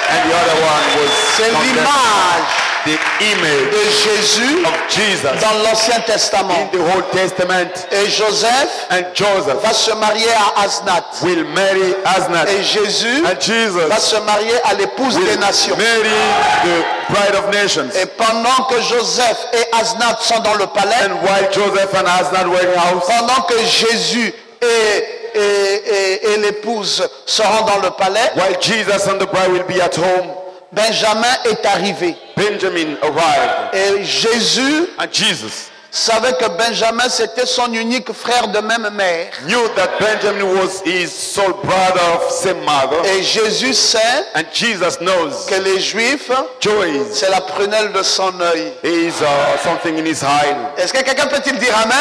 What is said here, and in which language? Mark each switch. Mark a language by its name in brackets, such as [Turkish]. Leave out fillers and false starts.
[English] and the other one was [French] C'est [English] condemned. [French] l'image [English] The image [French] de Jésus [English] of Jesus [French] dans l'Ancien Testament. [English] in the Old Testament. [French] Et Joseph [English] And Joseph [French] va se marier à Asnath. [English] will marry Asnath, [French] Et Jésus [English] and Jesus [French] va se marier à l'épouse des [English] will [French] nations. [English] marry the bride of nations. [French] Et pendant que Joseph et Asnath sont dans le palais, [English] And while Joseph and Asnath were in the house, [French] pendant que Jésus et l'épouse seront dans le palais, [English] while Jesus and the bride will be at home, [French] Benjamin est arrivé. [English] Benjamin arrived. [French] Et Jésus [English] And Jesus [French] savait que Benjamin c'était son unique frère de même mère. [English] knew that Benjamin was his sole brother of same mother. [French] Et Jésus sait [English] And Jesus knows [French] que les Juifs, [English] joy [French] c'est la prunelle de son œil. [English] is something in his eye. [French] Est-ce que quelqu'un peut-il dire Amen?